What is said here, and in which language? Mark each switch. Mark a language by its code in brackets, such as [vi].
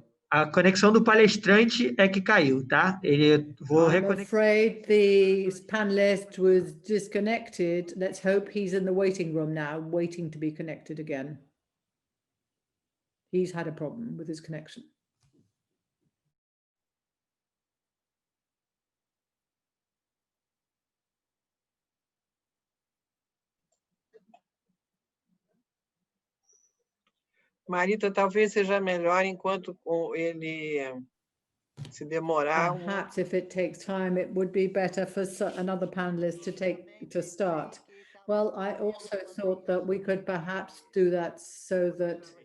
[pt] A conexão do palestrante é que caiu, tá? [en] I'm afraid the panelist was disconnected. Let's hope he's in the waiting room now, waiting to be connected again. He's had a problem with his connection. [pt] Marita, talvez seja melhor enquanto ele se demorar. [en] Perhaps if it takes time, it would be better for another panelist to start. Well, I also thought that we could perhaps do that so that.